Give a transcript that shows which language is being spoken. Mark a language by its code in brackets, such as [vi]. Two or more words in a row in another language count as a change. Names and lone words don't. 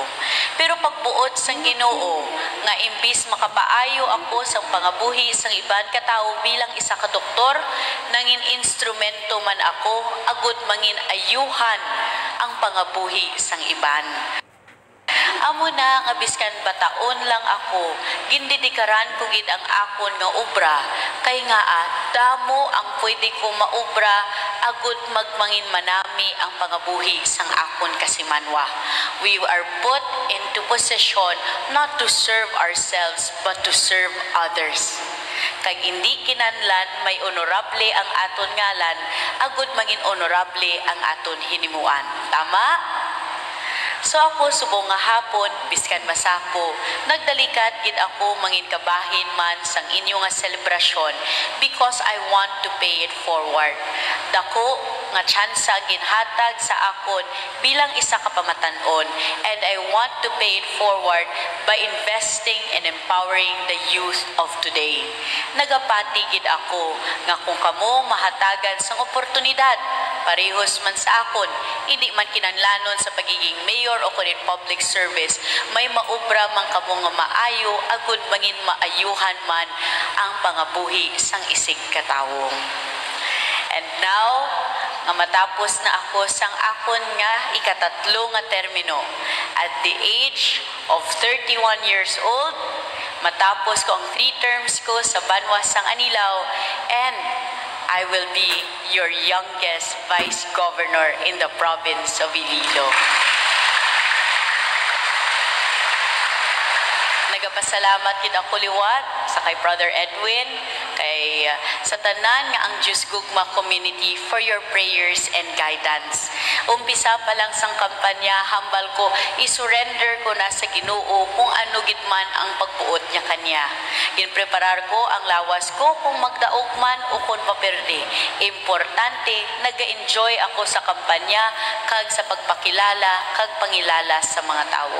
[hil] Pero pagbuot sang Ginoo nga imbis makapaayo ako sang pangabuhi sang iban katao bilang isa ka doktor, nangin instrumento man ako agud mangin ayuhan ang pangabuhi sang iban. Amo na nga biskan bataon lang ako, gindidikaran ko gid ang akon nga obra, kay nga damo ang pwede ko maobra agud magmangin manami ang pangabuhi sang akon kasimanwa. [en] We are put into position not to serve ourselves but to serve others. [hil] Kag hindi kinanlan may honorable ang aton ngalan, agud mangin honorable ang aton hinimuan. Tama? So ako subong nga hapon biskan masako nagdalikat gid ako mangin kabahin man sang inyo nga selebrasyon [en] because I want to pay it forward. [hil] Dako nga tsansa ginhatag sa akon bilang isa ka pamatan-on, [en] and I want to pay it forward by investing and empowering the youth of today. [hil] Nagapati gid ako nga kung kamo mahatagan sang oportunidad parehos man sa akon, hindi man kinahanglanon sa pagiging mayor o kunin [en] public service, [hil] may maubra man kamo nga maayo agud mangin maayuhan man ang pangabuhi sang isig katawo. [en] And now, [hil] nga matapos na ako sang akon nga ikatatlo nga termino. [en] At the age of 31 years old, [hil] matapos ko ang 3 terms ko sa Banwa sang Anilaw, [en] and I will be your youngest Vice Governor in the province of Iloilo. [hil] Nagapasalamat gid ako liwat sa kay Brother Edwin, kay sa tanan nga ang Diyos Gugma community [en] for your prayers and guidance. [hil] Umpisa pa lang sang kampanya, hambal ko, isurrender ko na sa Ginoo kung ano gid man ang pagbuot niya kanya. Ginpreparar ko ang lawas ko kung magdaog man o kung maperde. Importante, naga-enjoy ako sa kampanya kag sa pagpakilala kag pangilala sa mga tao.